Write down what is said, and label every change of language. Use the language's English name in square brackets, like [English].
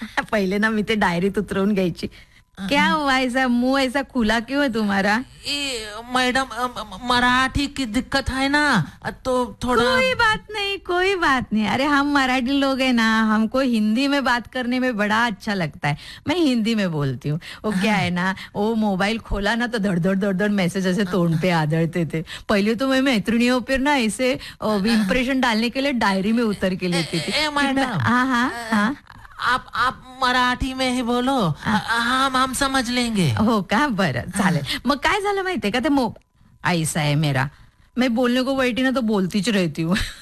[Marathi] पहिले ना मी ते डायरीत उतरवून घ्यायची। [Hindi] क्या हुआ ऐसा मुंह ऐसा खुला क्यों है तुम्हारा? मैडम मराठी की दिक्कत है ना, तो थोड़ा। कोई बात नहीं कोई बात नहीं, अरे हम मराठी लोग हैं ना, हमको हिंदी में बात करने में बड़ा अच्छा लगता है, मैं हिंदी में बोलती हूँ। वो क्या है ना, वो मोबाइल खोला ना तो धड़धड़ धड़धड़ मैसेज ऐसे तोड़ पे आदरते थे। पहले तो मैं मैत्रिणियों पर ना ऐसे इम्प्रेशन डालने के लिए डायरी में उतर के लेती थी। मैडम हाँ हाँ आप मराठी में ही बोलो, हम समझ लेंगे। [Marathi] हो का बर चाले, मग काय झालं माहितीये का, ते मो ऐसा आहे मेरा, [Hindi] मैं बोलने को बैठी ना तो बोलतीच रहती हूँ।